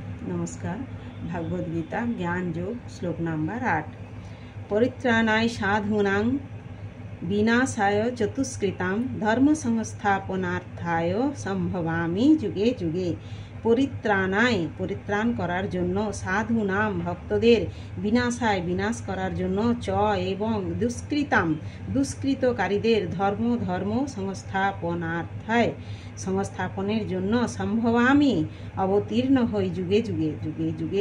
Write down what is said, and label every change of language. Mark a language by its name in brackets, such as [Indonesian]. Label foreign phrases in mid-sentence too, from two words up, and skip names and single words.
[Hindi] नमस्कार। भागवत गीता ज्ञान योग श्लोक नंबर 8। [Sanskrit] परित्राणाय साधूनां विनाशाय चतुष्कृतां धर्म संस्थापनार्थाय सम्भवामि जुगे जुगे। [Bangla] পরিত্রাণ করার জন্য, সাধুনাম ভক্তদের, বিনাশায় বিনাশ করার জন্য, চ এবং দুষ্কৃতকারীদের ধর্ম সংস্থাপনের জন্য, সম্ভবামি অবতীর্ণ হই যুগে যুগে।